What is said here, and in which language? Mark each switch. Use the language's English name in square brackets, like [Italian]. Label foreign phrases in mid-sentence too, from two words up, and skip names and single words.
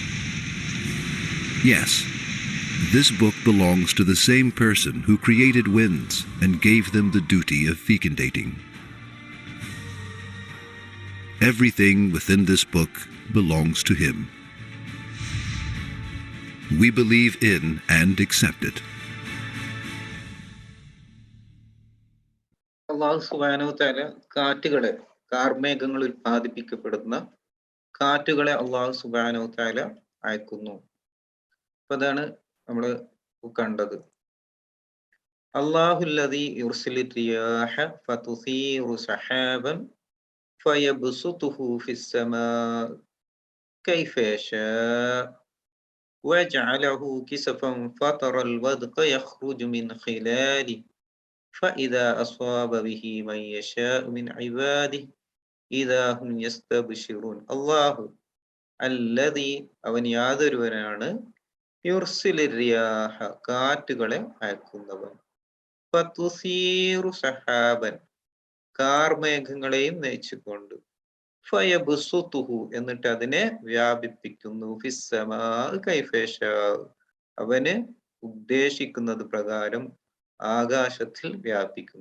[English] Yes, this book belongs to the same person who created winds and gave them the duty of fecundating. Everything within this book belongs to him. We believe in and accept it. [Arabic] الله سبحانه وتعالى [Malayalam] കാറ്റുകളെ, കാർമേഘങ്ങൾ ഉൽപ്പാദിപ്പിക്കപ്പെടുന്ന കാറ്റുകളെ [Arabic] الله سبحانه وتعالى [Malayalam] അയക്കുന്നു. അപ്പൊ അതാണ് നമ്മൾ കണ്ടത്. [Arabic] الله الذي يرسل الرياح فتثير سحابا فيبسطه في السماء كيف يشاء ويجعله كسفا فترى الودق يخرج من خلال فإذا أصاب به من يشاء من عباده إذا هم يستبشرون. الله الذي [Malayalam] അവൻ യാതൊരുവനാണ് [Arabic] يرسل الرياح [Malayalam] കാറ്റുകളെ അയക്കുന്നവൻ, [Arabic] فتثير سحابا [Malayalam] കാർമേഘങ്ങളെയും നയിച്ചുകൊണ്ട്, ഫയബ്സുതുഹു എന്നിട്ട് അതിനെ വ്യാപിപ്പിക്കുന്നു, [Arabic] في السماء كيف يشاء [Malayalam] അവന് ഉദ്ദേശിക്കുന്നത് പ്രകാരം ആകാശത്തിൽ വ്യാപിക്കുന്നു.